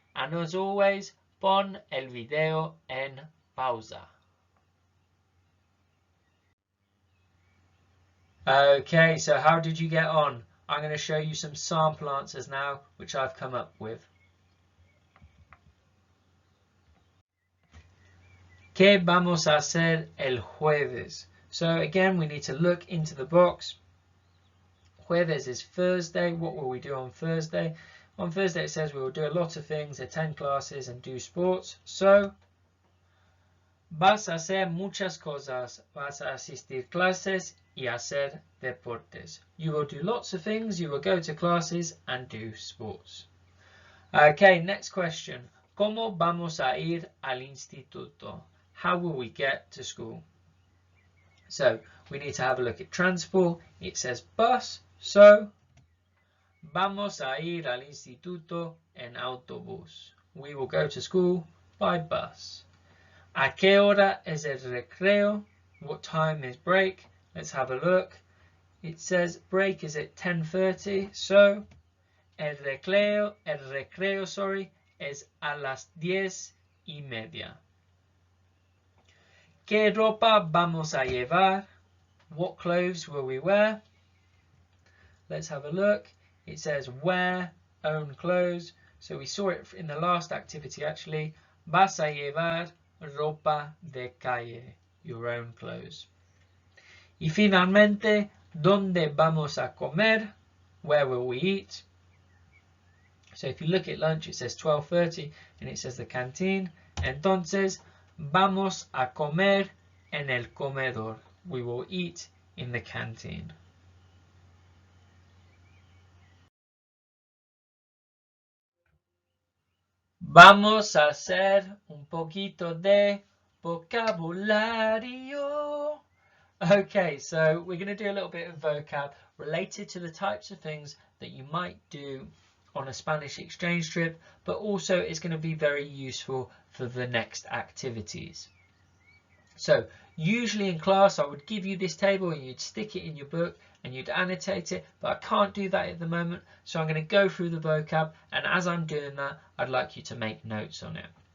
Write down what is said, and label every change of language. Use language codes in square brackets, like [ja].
[en] And as always, [es] pon el video en pausa. [en] Okay, so how did you get on? I'm going to show you some sample answers now, which I've come up with. [es] ¿Qué vamos a hacer el jueves? [en] So again, we need to look into the box. Jueves is Thursday. What will we do on Thursday? On Thursday it says we will do a lot of things, attend classes and do sports. [es] So, vas a hacer muchas cosas. Vas a asistir clases y hacer deportes. [en] You will do lots of things. You will go to classes and do sports. Okay, next question. [es] ¿Cómo vamos a ir al instituto? [en] How will we get to school? So we need to have a look at transport. It says bus. [es] So vamos a ir al instituto en autobús. [en] We will go to school by bus. [es] ¿A qué hora es el recreo? [en] What time is break? Let's have a look. It says break is at 10:30. So [es] el recreo es a las 10:30. ¿Qué ropa vamos a llevar? [en] What clothes will we wear? Let's have a look. It says wear own clothes. So we saw it in the last activity actually. [es] Vas a llevar ropa de calle, [en] your own clothes. [es] Y finalmente, ¿dónde vamos a comer? [en] Where will we eat? So if you look at lunch, it says 12:30 and it says the canteen. [es] Entonces, vamos a comer en el comedor. [en] We will eat in the canteen. [es] Vamos a hacer un poquito de vocabulario. [en] Okay, so we're going to do a little bit of vocab related to the types of things that you might do on a Spanish exchange trip, but also it's going to be very useful for the next activities. So usually in class I would give you this table and you'd stick it in your book and you'd annotate it, but I can't do that at the moment, so I'm going to go through the vocab, and as I'm doing that I'd like you to make notes on it.